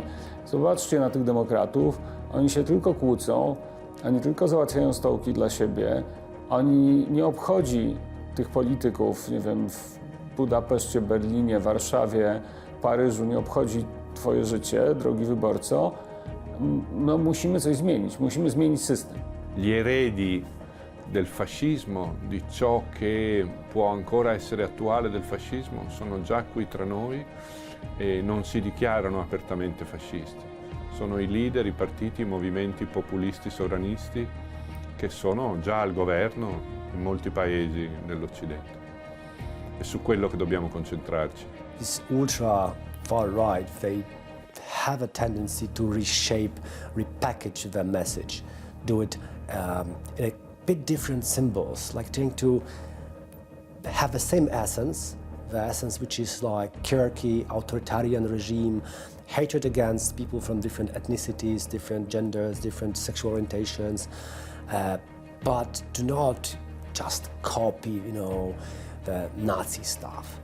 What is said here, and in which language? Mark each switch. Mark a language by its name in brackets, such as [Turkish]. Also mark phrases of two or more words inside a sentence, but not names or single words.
[Polish] Zobaczcie na tych demokratów, oni się tylko kłócą, oni tylko załatwiają stołki dla siebie, oni nie obchodzi tych polityków, nie wiem, w Budapeszcie, Berlinie, Warszawie, Paryżu, nie obchodzi twoje życie, drogi wyborco. No musimy coś zmienić, musimy zmienić system. [Italian] Gli eredi del fascismo, di ciò che può ancora essere attuale del fascismo, sono già qui tra noi e non si dichiarano apertamente fascisti. Sono i leader, i partiti, i movimenti populisti sovranisti che sono già al governo in molti paesi dell'Occidente. È su quello che dobbiamo concentrarci. [English] This ultra far right, they have a tendency to reshape, repackage their message, do it in a bit different symbols, like trying to have the same essence, the essence which is like hierarchy, authoritarian regime, hatred against people from different ethnicities, different genders, different sexual orientations, but do not just copy, the Nazi stuff.